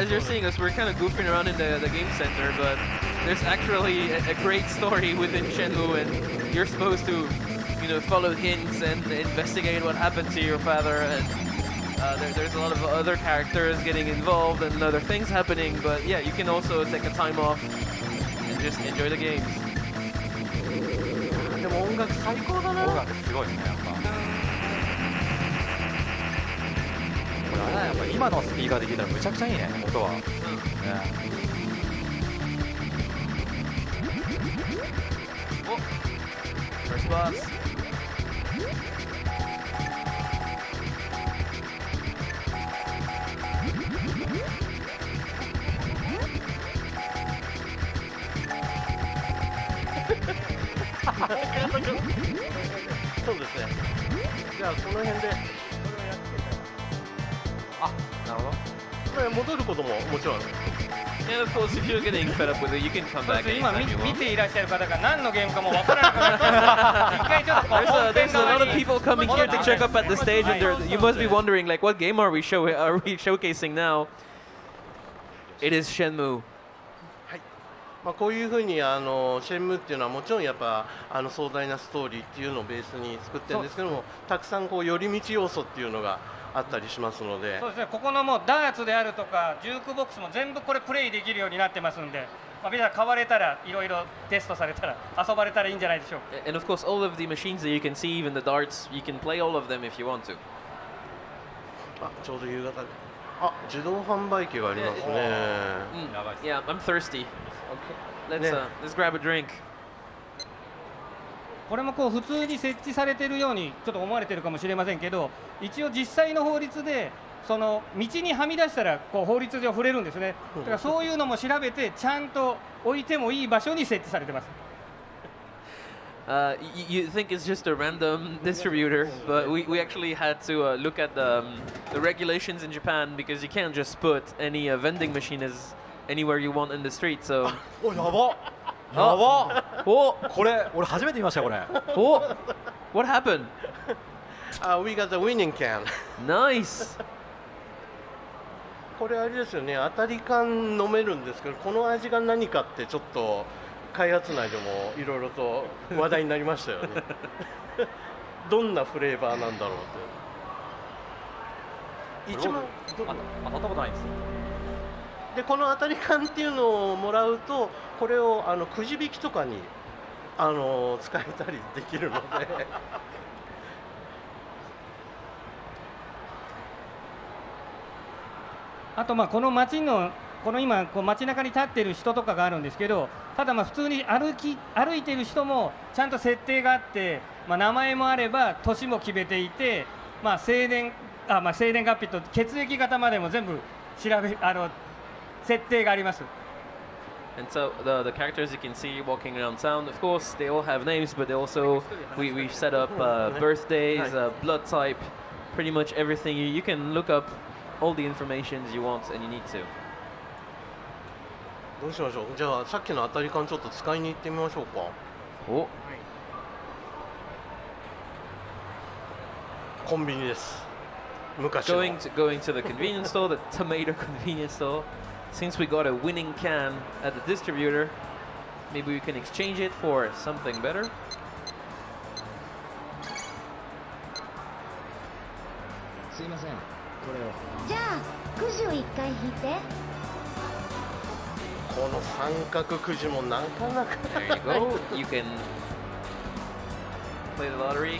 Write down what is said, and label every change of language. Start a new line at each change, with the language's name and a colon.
English: As you're seeing us, we're kind of goofing around in the game center, but there's actually a great story within Shenmue, and you're supposed to, you know, follow hints and investigate what happened to your father. And there's a lot of other characters getting involved and other things happening, but yeah, you can also take a time off and just enjoy the games.
Japanese: でも音楽最高だな。音楽すごいですねやっぱ。これあれだやっぱ今のスピーカーで聞いたらむちゃくちゃいいね音は。
English: お、first boss.
Japanese: そうですね。じゃあこの辺で。あ、なるほど。戻ることももちろん。
English: And of course, if you're getting fed up with it, you can come back.
Japanese: 今見ていらっしゃる方が何のゲームかもわからなくなって一回ちょっと
English: There's a lot of people coming here to check up at the stage, and you must be wondering, like, what game are we showcasing now? It is Shenmue.
Japanese: まあこういうふうにシェンムーっていうのはもちろんやっぱ壮大なストーリーっていうのをベースに作ってるんですけども、たくさんこう寄り道要素っていうのがあったりしますので。そうですね。ここのもうダーツであるとかジュークボックスも全部これプレイできるようになってますんで、まあ皆さん買われたらいろいろテストされたら遊ばれたらいいんじゃないでしょうか。
English: And of course, all of the machines that you can see, even the darts, you can play all of them if you want to.
Japanese: あ、ちょうど夕方。あ、自動販売機がありますね。
English: Yeah, I'm thirsty. Let's grab a drink.
Japanese: これもこう普通に設置されているようにちょっと思われているかもしれませんけど、一応実際の法律でその道にはみ出したらこう法律上触れるんですね。だからそういうのも調べてちゃんと置いてもいい場所に設置されてます。
English: You think it's just a random distributor, but we actually had to look at the regulations in Japan, because you can't just put any vending machine anywhere you want in the street. So.
Japanese: お、やば。やば。お、これ俺初めて見ましたこれ。
English: お、What happened? We got the winning can. Nice.
Japanese: これあれですよね。当たり缶飲めるんですけど、この味が何かってちょっと開発内でもいろいろと話題になりましたよね。どんなフレーバーなんだろうって。一番当たったことないんですよ。でこの当たり缶っていうのをもらうと、これをくじ引きとかに使えたりできるので。あとまあこの街の今こう街中に立っている人とかがあるんですけど、ただまあ普通に歩いている人もちゃんと設定があって、まあ、名前もあれば年も決めていて、まあ生年月日と血液型までも全部設定があります。
English: And so the characters you can see walking around town, of course, they all have names, but they also we've set up birthdays, blood type, pretty much everything. You can look up all the information you want and you need to.
Japanese: どうしましょう。じゃあさっきの当たり缶ちょっと使いに行ってみましょうか。お、コンビニです。昔の。
English: going to the convenience store, the tomato convenience store. Since we got a winning can at the distributor, maybe we can exchange it for something better.
Japanese: すいません、これを。じゃあくじを1回引いて。この三角くじもなかなか。
English: There you go. You can play the lottery.